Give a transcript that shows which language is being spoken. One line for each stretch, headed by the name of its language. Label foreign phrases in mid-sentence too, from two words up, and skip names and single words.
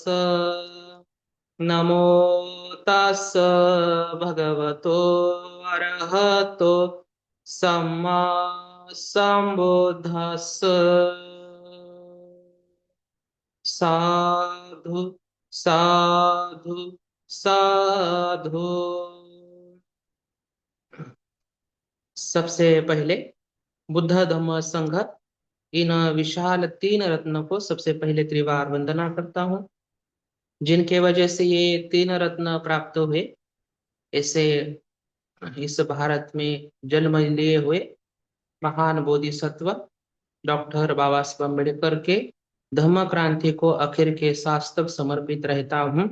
Pali: नमो तस् भगवतो अरहतो सम्मा सम्बुद्धस्स। साधु साधु साधु।
Hindi: सबसे पहले बुद्ध धम्म संघ इन विशाल तीन रत्नों को सबसे पहले त्रिवार वंदना करता हूँ, जिनके वजह से ये तीन रत्न प्राप्त हुए। ऐसे इस भारत में जन्म लिए हुए महान बोधिसत्व डॉक्टर बाबा साहब अम्बेडकर के धम्म क्रांति को आखिर के सांस तक समर्पित रहता हूँ।